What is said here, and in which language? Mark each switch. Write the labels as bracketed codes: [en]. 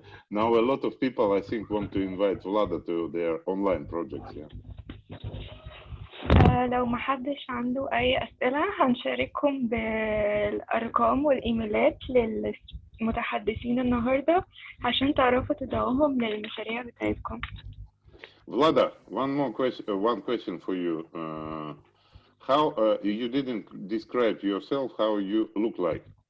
[en] Now a lot of people, I think, want to invite Vlada to their online projects, yeah. [ar] لو محدش عنده أي أسئلة هنشارككم بالأرقام والإيميلات للمتحدثين النهاردة عشان تعرفوا تدعوهم للمشاريع بتاعتكم. [en] Vlada, one question for you. How you didn't describe yourself, how you look like?